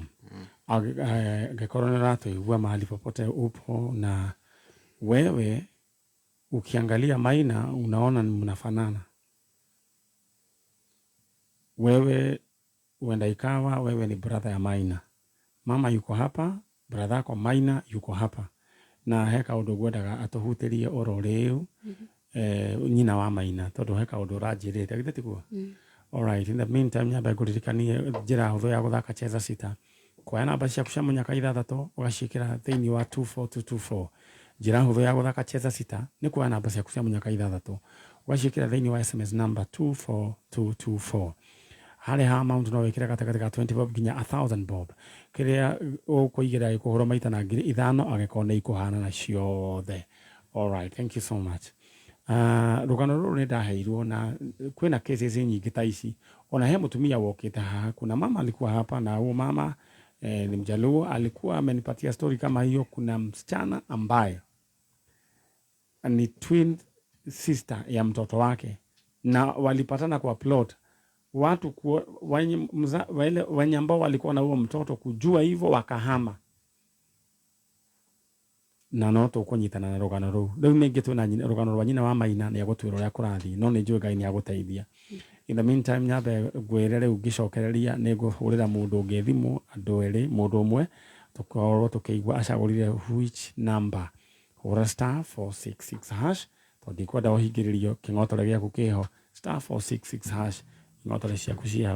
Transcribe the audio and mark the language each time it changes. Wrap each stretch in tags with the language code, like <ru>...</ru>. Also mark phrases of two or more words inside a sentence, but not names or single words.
<ki>Angĩkorwo nĩratũigua</ki> <sw>mahali popote upo na wewe ukiangalia Maina unaona mnafanana. Wewe huenda ikawa wewe ni brother ya Maina. Mama yuko hapa, brother yako Maina yuko hapa.</sw> <ki>Na heka ũndũ ngwendaga atũhutĩrie oro rĩu nyina wa Maina tondũ heka ũndũ ũranjĩrĩte githĩ tiguo?</ki> <en>Alright, in the meantime</en> <ki>nyamba ngũririkanie njĩra hũthũ ya gũthaka Cheza Sita. Kuoya namba ciaku cia mũnyaka 6 ũgaciĩkĩra thĩinĩ wa 24224. Njĩra hũthũ ya gũthaka Cheza Sita nĩ kuoya namba ciaku cia mũnyaka 6 ũgaciĩkĩra thĩinĩ wa</ki> <en>SMS number</en> <ki>24224. Harĩ ha amount no wĩkĩre gatagatĩ ka 20 bob nginya 1000 bob. Kĩrĩa ũkũigĩra gĩkũhũra maita na ngiri 5 angĩkorwo nĩ ikũhana na ciothe.</ki> <en>Alright, thank you so much.</en> <ki>Rũgano rũrũ nĩ ndaheirwo na kwĩna cases nyingĩ ta ici. Ona he mũtumia wokĩte haha,</ki> <sw>kuna mama alikuwa hapa na huyo mama ni Mjaluo, alikuwa amenipatia story kama hiyo. Kuna msichana ambaye ni</sw> <en>twin sister</en> <sw>ya mtoto wake na walipatana kwa plot. Watu wenye ambao walikuwa na huo mtoto kujua hivyo wakahama.</sw> <ki>Na no tũkũnyitana na rũgano rũu. Rĩu ningĩ twĩna rũgano rwa nyina wa Maina nĩ agũtwĩra ũrĩa kũrathiĩ, no nĩ njũĩ Ngai nĩ agũteithia.</ki> <en>In the meantime</en> <ki>nyambe ngwĩre rĩu ngĩcokereria nĩ ngũhũrĩra mũndũ ũngĩ thimũ, andũ erĩ, mũndũ ũmwe tũkorwo tũkĩigua acagũrire</ki> <en>which number.</en> <ki>Hũra *466# tondũ ndikwenda ũhingĩrĩrio kĩng'otore gĩaku kĩho. *466# ing'otore ciaku ciĩ hau.</ki>